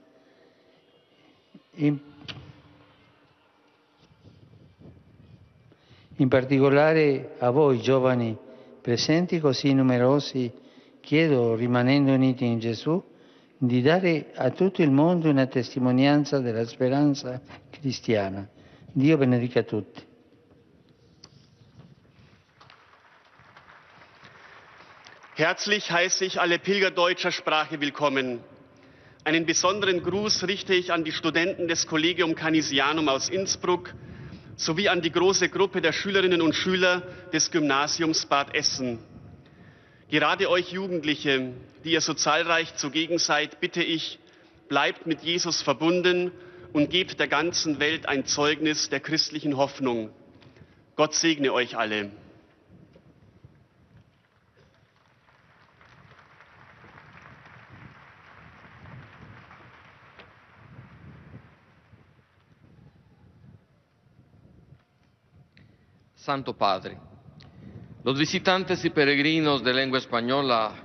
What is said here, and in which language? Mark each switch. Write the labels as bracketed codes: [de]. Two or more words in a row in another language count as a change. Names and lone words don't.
[it] In particolare a voi giovani presenti così numerosi, chiedo, rimanendo uniti in Gesù, di dare a tutto il mondo una testimonianza della speranza cristiana. Dio benedica tutti. [de] Herzlich heiße ich alle Pilger deutscher Sprache willkommen. Einen besonderen Gruß richte ich an die Studenten des Collegium Canisianum aus Innsbruck sowie an die große Gruppe der Schülerinnen und Schüler des Gymnasiums Bad Essen. Gerade euch Jugendliche, die ihr so zahlreich zugegen seid, bitte ich, bleibt mit Jesus verbunden und gebt der ganzen Welt ein Zeugnis der christlichen Hoffnung. Gott segne euch alle. [es] Santo Padre, los visitantes y peregrinos de lengua española